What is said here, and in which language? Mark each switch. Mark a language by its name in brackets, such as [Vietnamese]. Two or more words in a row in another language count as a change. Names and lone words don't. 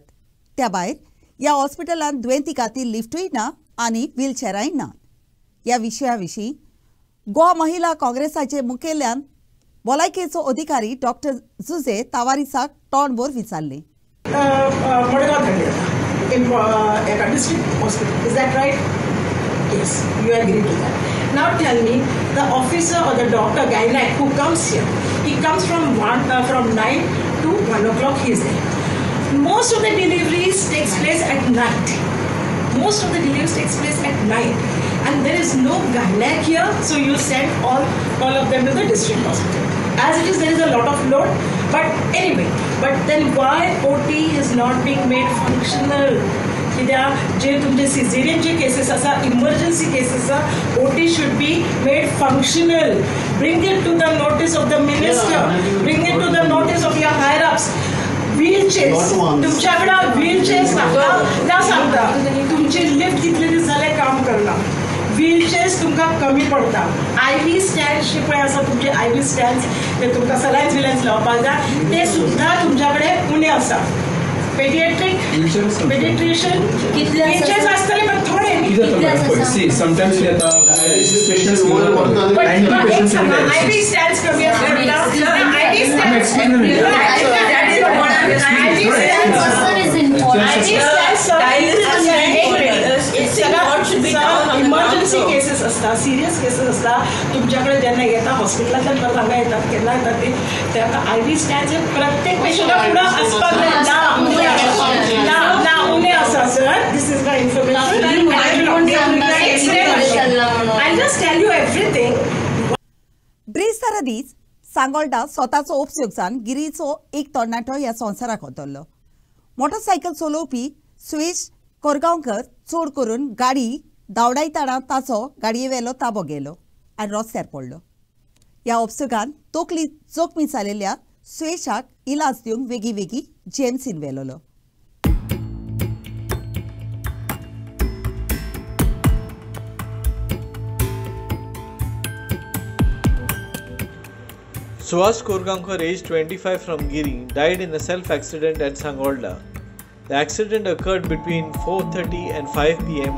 [Konkani] त्या भायर ह्या हॉस्पिटलांत दुयेंती खातीर लिफ्टूय ना आनी व्हीलचॅराय ना. ह्या विशया विशीं गोवा महिला काँग्रेसाचे मुखेल्यान भलायकेचो अधिकारी डॉक्टर जुजे तावारिसाक तोंडभर विचारलें. मडगांव धाडले एका [English] district hospital. is that right? Yes, you agree to that. Now tell me, the officer or the doctor, gynec, who comes here, he comes from 9 to 1 o'clock, he is there. Most of the deliveries takes place at night. Most of the deliveries takes place at night. And there is no gynec here, so you send all of them to the district hospital. As it is, there is a lot of load. But anyway, but then why OT is not being made functional? [Konkani] जे तुमचे सिझेरियनचे केसेस आसा, [English] emergency cases [Konkani] आसा, [English] OT should be made functional. Bring it to the notice of the minister. Bring it to the notice of your higher ups. [Konkani] Wheelchairs. तुमच्याकडे wheelchairs ना सांगता. तुमची लिफ्ट कितले दीस जाले काम करना. व्हीलचेअर्स तुमकां कमी पडटा. [English] IV stands [Konkani] जे पळय आसा तुमचे [English] IV stands [Konkani] ते तुमकां सलायन्स लावपाक जाय ते सुद्दां तुमच्याकडे उणे आसा. पेडिट्रिशियन कितले असतले पण थोडे [English] sometimes we have patients more than 90 patients in there. IV stands [Marathi] कमी असतात. [English] emergency cases [Marathi] असतात, [English] serious cases [Marathi] असतात. [Konkani] तुमच्याकडे ज्यांना येतात हॉस्पिटलांतल्यान परत हांगा येतात केन्ना येतात ते ताका [English] IV stands [Konkani] प्रत्येक पेशंटा फुडें आसपाक ना उणे आसा. [English] सर, this is the information. I'll just tell you everything. [Konkani] ब्रेस्तारा दीस सांगोळडा स्वताचो उपयोग जावन गिरीचो एक तरणाटो ह्या संवसाराक वतल्लो. मोटरसायकल चलोवपी सुयेश कोरगांवकर चड करून गाडी धांवडायतना ताचो गाडयेवेलो ताबो गेलो आनी रस्त्यार पडलो. ह्या उपसुगान तोकली जखमी जालेल्या सुयेशाक इलाज दिवंक वेगी JMCन व्हेलोलो. [English] Suhas Korgankar, aged 25 from Giri, died in a self-accident at Sangolda. The accident occurred between 4:30 and 5 p.m.